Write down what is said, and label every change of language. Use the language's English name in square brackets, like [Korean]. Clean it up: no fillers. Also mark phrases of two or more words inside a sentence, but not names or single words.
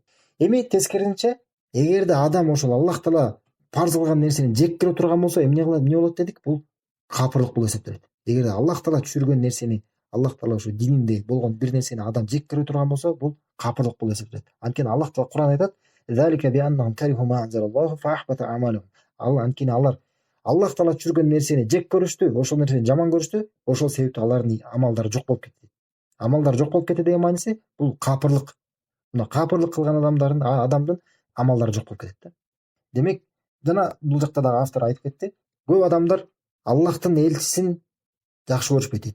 [Kyrgyz] Эми тескерисинче, эгерде адам ошол Аллах таала парз кылган нерсени жек көрө турган болсо, эмне болот дедик? Бул капырлык болуп эсептелет. Эгерде Аллах таала түшүргөн нерсени, Аллах таала ушу дининде болгон бир нерсени адам жек көрө турган болсо, бул капырлык болуп эсептелет. Анткени Аллах таала Кур'ан айтат: [Arabic] "ذلك بأنهم كرهوا ما أنزل الله فأحبط أعمالهم." [Kyrgyz] Анткени алар Аллах таала түшүргөн нерсени жек көрүштү, ошол нерсени жаман көрүштү, ошол себептен алардын амалдары жок болуп кетти. Амалдары жок болуп кетти деген мааниси бул капырлык. Мына капырлык кылган адамдын амалдары жок болуп кетет да. Демек, жана бул жакта дагы автор айтып кетти: көп адамдар Аллахтын элчисин жакшы көрүшпөйт дейт.